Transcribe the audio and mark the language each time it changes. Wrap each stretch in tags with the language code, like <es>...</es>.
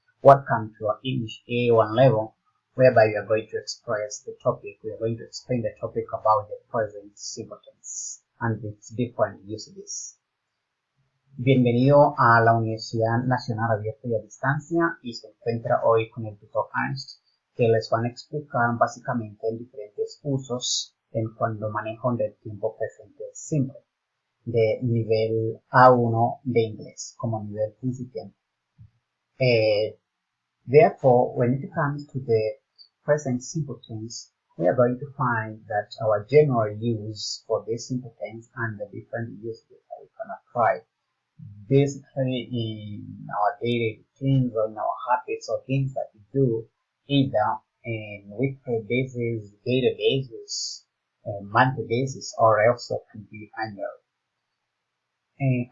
<en>Welcome to our English A1 level, whereby we are going to express the topic, we are going to explain the topic about the present simple tense and its different usages.</en> <es>Bienvenido a la Universidad Nacional Abierta y a Distancia y se encuentra hoy con el tutor Earnest, que les van a explicar básicamente en diferentes usos en cuando manejo del tiempo presente simple, de nivel A1 de inglés, como nivel principiante.</es> <en>Therefore, when it comes to the present simple tense, we are going to find that our general use for this simple tense and the different uses that we can apply basically in our daily routines or in our habits or things that we do either in weekly basis, daily basis, monthly basis, or else it can be annual.</en>